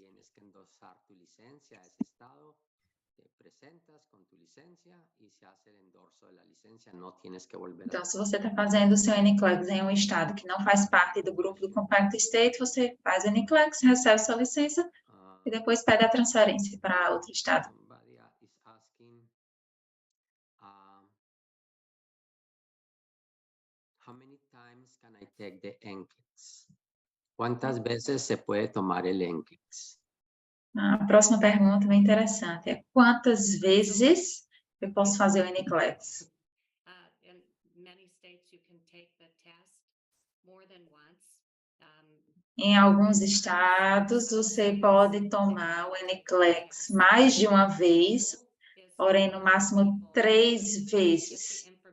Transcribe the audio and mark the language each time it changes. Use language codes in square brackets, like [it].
[es] Tienes que endosar tu licencia a ese estado, te presentas con tu licencia y se hace el endorso de la licencia, no tienes que volver [pt] Então, se você está fazendo o seu NCLEX em um estado que não faz parte do grupo do Compact State, você faz o NCLEX, recebe sua licença e depois pede a transferência para outro estado. [en] Somebody is asking, how many times can I take the NCLEX? [es] ¿Cuántas veces se puede tomar el NCLEX? [pt] A próxima pergunta bem interessante é quantas vezes eu posso fazer o NCLEX? [en] In many states, you can take the test more than once. [pt] Em alguns estados, você pode tomar o NCLEX mais de uma vez, porém, no máximo 3 vezes.